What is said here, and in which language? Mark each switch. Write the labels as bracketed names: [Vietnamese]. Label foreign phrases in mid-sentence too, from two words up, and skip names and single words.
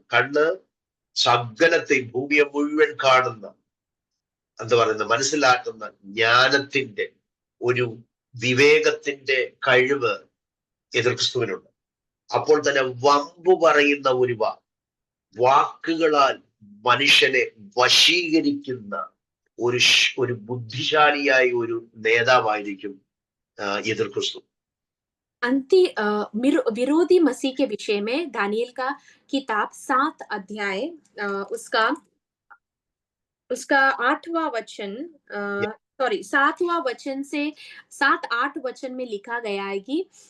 [Malayalam] കണ്ണ് സകലത്തെയും, ഭൂമിയെ മുഴുവൻ കാണുന്ന, എന്താ പറയുന്ന, മനസ്സിലാക്കുന്ന ജ്ഞാനത്തിന്റെ ഒരു വിവേകത്തിന്റെ കഴിവ് എതിർക്രിസ്തുവിനുണ്ട്. അപ്പോൾ തന്നെ വമ്പു പറയുന്ന ഒരു വാക്കുകളാൽ മനുഷ്യനെ വശീകരിക്കുന്ന ഒരു ബുദ്ധിശാലിയായ ഒരു നേതാവായിരിക്കും എതിർക്രിസ്തു. [Hindi] विरोधी मसीह के विषय में दानियल का किताब 7 अध्याय उसका 8वां वचन 7वां वचन से 7-8 वचन में लिखा गया है कि